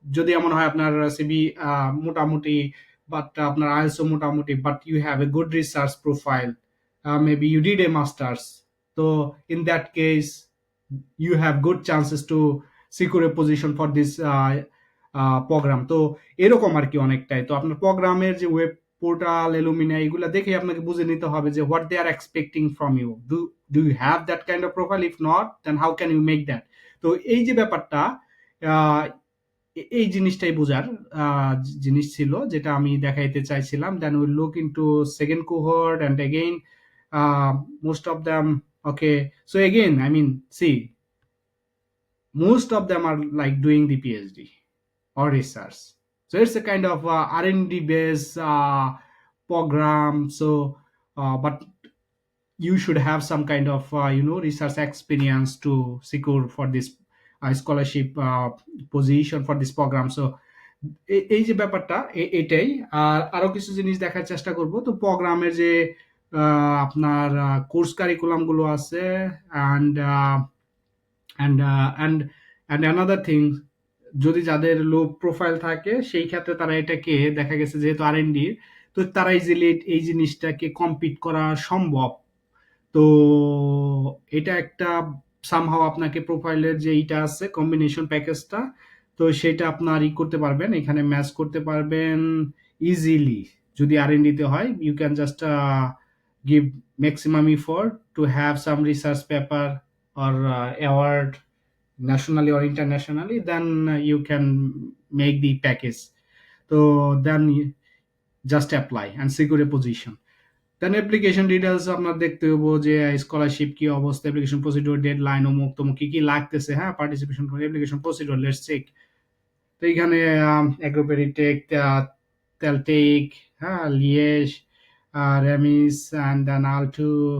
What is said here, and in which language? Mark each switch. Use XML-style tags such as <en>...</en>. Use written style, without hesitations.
<bn>যদি এমন হয় আপনার সিবি মোটামুটি, বাট</bn> <en>আপনার আইএলটিএস মোটামুটি, but you have a good research profile, maybe you did a masters, so in that case you have good chances to secure a position for this program.</en> <bn>তো এরকম আর কি অনেকটাই। তো আপনার প্রোগ্রামের যে ওয়েব পোর্টাল এলুমিনা এগুলা দেখে আপনাকে বুঝে নিতে হবে যে</bn> <en>What they are expecting from you, do you have that kind of profile, if not then how can you make that.</en> <bn>তো এই যে ব্যাপারটা, আহ, এই জিনিসটাই বোঝার জিনিস ছিল যেটা আমি দেখাইতে চাইছিলাম।</bn> <en>Then will look into second cohort and again most of them, okay, so again I mean see most of them are like doing the PhD or research. So it's a kind of R&D based program. So, but you should have some kind of research experience to secure for this scholarship position for this program.</en> <bn>So এই যে ব্যাপারটা এটাই। আর আরো কিছু জিনিস দেখার চেষ্টা করব। তো প্রোগ্রামের যে আপনার কোর্স কারিকুলাম গুলো আছে,</bn> <en>and and and another thing,</en> <bn>যদি যাদের লো প্রোফাইল থাকে সেই ক্ষেত্রে তারা এটাকে দেখা গেছে যেহেতু আর&ডি, তো তারা ইজিলি এই জিনিসটাকে কম্পিট করা সম্ভব। তো এটা একটা সামহাও আপনাকে প্রোফাইলের যে এইটা আছে কম্বিনেশন প্যাকেজটা, তো সেটা আপনার করতে পারবেন, এখানে ম্যাচ করতে পারবেন ইজিলি। যদি আর&ডি তে হয়,</bn> <en>You can just give maximum effort to have some research paper or award nationally or internationally, then you can make the package. So then just apply and secure a position.</en> <bn>Then application details আপনার দেখতে হবো যে scholarship কি অবস্থা, application procedure, deadline, অমুক তমুক কি কি লাগতেছে, হ্যাঁ,</bn> <en>Participation for application procedure, let's check.</en> <bn>তো এখানে অ্যাগ্রোপেরিটেক, তেলটেক, হ্যাঁ, লিয়েশ, রেমিস অ্যান্ড দেন আলটু।</bn>